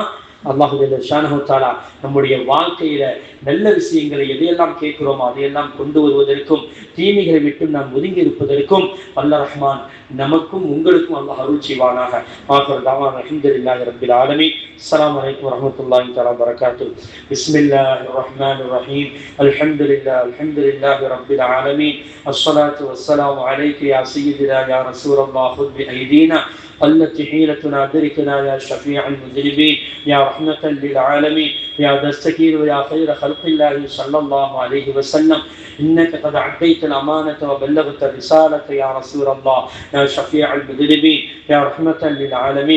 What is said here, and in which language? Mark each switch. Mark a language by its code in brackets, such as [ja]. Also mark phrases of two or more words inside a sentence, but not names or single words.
[ta] அல்லாஹ் [ar] سبحانه وتعالى [ta] நம்முடைய வாழ்க்கையில நல்ல விஷயங்களை எதையெல்லாம் கேட்கிறோமோ அதையெல்லாம் கொண்டு வருவதற்கும் தீமைகளை விட்டு நாம் ஒதுங்கி இருப்பதற்கும் அல்லாஹ் ரஹ்மான் நமக்கும் உங்களுக்கும் அல்லாஹ் அருள் செய்வானாக. [ar] آخر دعوانا الحمد لله رب العالمين. السلام عليكم ورحمة الله تعالى وبركاته. بسم الله الرحمن الرحيم. الحمد لله رب العالمين. الصلاة والسلام عليك يا سيدنا يا رسول الله خذ بأيدينا التي حيلتنا دركنا يا شفيع المذنبين يا رحمة للعالمين يا دستكير ويا خير خلق الله صلى الله عليه وسلم إنك قد عديت الأمانة وبلغت الرسالة يا رسول الله يا شفيع المذنبين يا رحمة للعالمين.